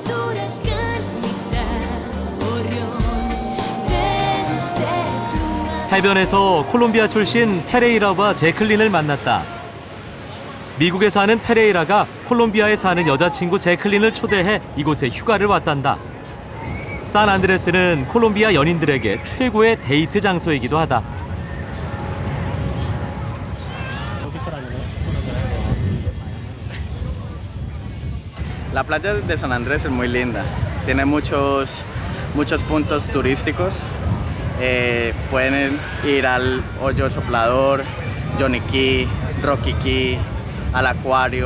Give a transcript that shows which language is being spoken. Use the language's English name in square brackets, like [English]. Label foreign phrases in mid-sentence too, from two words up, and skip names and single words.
[Korean] 해변에서 콜롬비아 출신 페레이라와 제클린을 만났다. 미국에 사는 페레이라가 콜롬비아에 사는 여자친구 제클린을 초대해 이곳에 휴가를 왔단다. 산안드레스는 콜롬비아 연인들에게 최고의 데이트 장소이기도 하다. [Spanish] La playa de San Andrés es muy linda. Tiene muchos puntos turísticos. Pueden ir al Hoyo Soplador, Johnny Key, Rocky Key, al acuario.